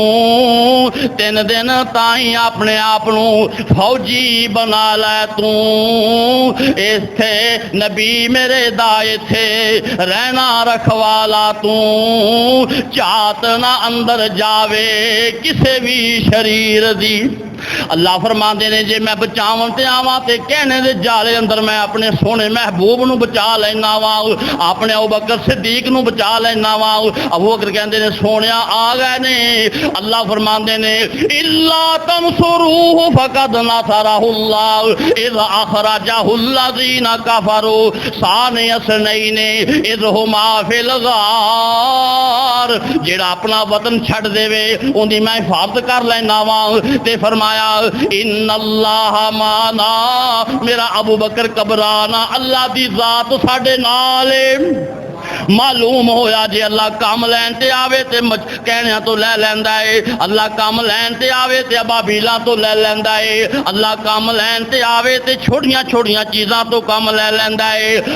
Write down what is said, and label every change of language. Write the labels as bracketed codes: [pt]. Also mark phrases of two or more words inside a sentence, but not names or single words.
[pa] 3 دن تائیں اپنے آپ نوں فوجی بنا لے توں، ایتھے نبی میرے دا ایتھے رہنا رکھوالا توں، جھات نا اندر جاوے کسے بھی شریر دی. اللہ فرماتے نے جے میں بچاون تے آواں تے کہنے دے جالے اندر میں اپنے سوہنے محبوب نوں بچا لینا وا، اپنے ابو بکر صدیق نوں بچا لینا وا. ابو بکر کہتے نے سوہنیا آ گئے نے. اللہ فرماتے نے [ar] إلا تنصروه فقد نصره الله إذ أخرجه الذين كفروا ثاني اثنين إذ هما في الغار, [pa] جیہڑا اپنا وطن چھڈ دیوے انکی میں حفاظت کر لینا وا. تے فرمایا [ar] إن الله معنا, [pa] میرا ابو بکر گھبرانا، اللہ دی ذات ساڈے نال ہے. معلوم ہویا جے اللہ کم لین تے آوے تے کہنے توں لے لیندا ہے، اللہ کم لین تے آوے تے ابابیلاں توں لے لیندا ہے، اللہ کم لین تے آوے تے چھوٹیاں چھوٹیاں چیزاں توں کم لے لیندا ہے.